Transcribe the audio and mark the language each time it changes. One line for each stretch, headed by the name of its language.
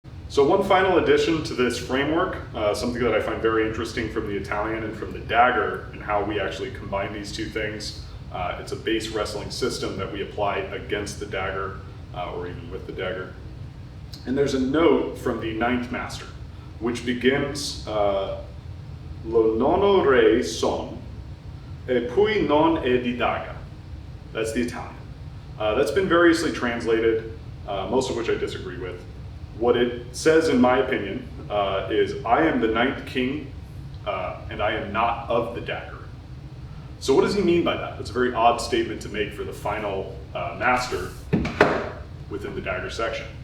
English: So one final addition to this framework, something that I find very interesting from the Italian and from the Dagger, and how we actually combine these two things. It's a base wrestling system that we apply against the Dagger, or even with the Dagger. And there's a note from the ninth master, which begins,
Italian: Lo nono re son, e poi non è di Dagger.
English: That's the Italian. That's been variously translated, most of which I disagree with. What it says, in my opinion, is I am the ninth king, and I am not of the Dagger. So what does he mean by that? That's a very odd statement to make for the final master within the Dagger section.